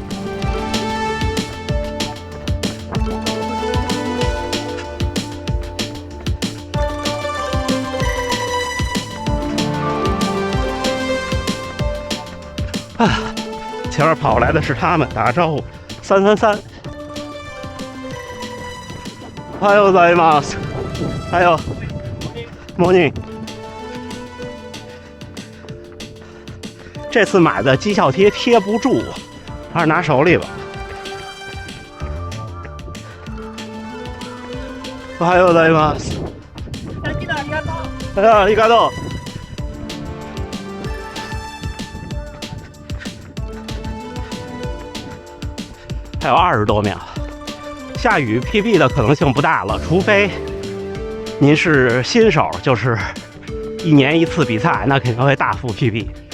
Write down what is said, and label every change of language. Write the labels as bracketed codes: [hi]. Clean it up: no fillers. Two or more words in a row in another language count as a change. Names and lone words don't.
[zh] 啊，前面跑来的是他们，打个招呼，333。 [ja] おはようございます。 [zh] 还有。Morning， 这次买的绩效贴贴不住，还是拿手里吧。 [ja] おはようございます。ありがとう。 [zh] 还有20多秒，下雨 PB 的可能性不大了，除非您是新手，就是1年1次比赛，那肯定会大幅 PB。